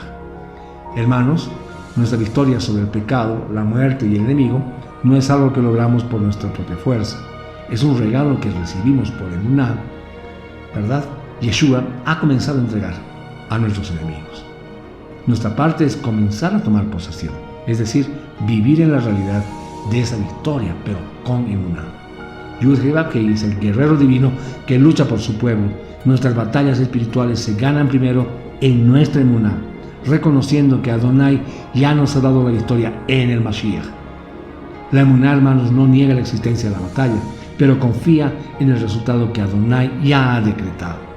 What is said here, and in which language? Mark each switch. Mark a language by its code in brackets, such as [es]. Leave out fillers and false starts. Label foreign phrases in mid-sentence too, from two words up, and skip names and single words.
[es] Hermanos, nuestra victoria sobre el pecado, la muerte y el enemigo no es algo que logramos por nuestra propia fuerza. Es un regalo que recibimos por emuná, ¿verdad? Yeshua ha comenzado a entregar a nuestros enemigos. Nuestra parte es comenzar a tomar posesión, es decir, vivir en la realidad de esa victoria, pero con emuná. Yud-Heh-Vav-Heh es el guerrero divino que lucha por su pueblo. Nuestras batallas espirituales se ganan primero en nuestra emuná, reconociendo que Adonai ya nos ha dado la victoria en el Mashiach. La emuná, hermanos, no niega la existencia de la batalla, pero confía en el resultado que Adonai ya ha decretado.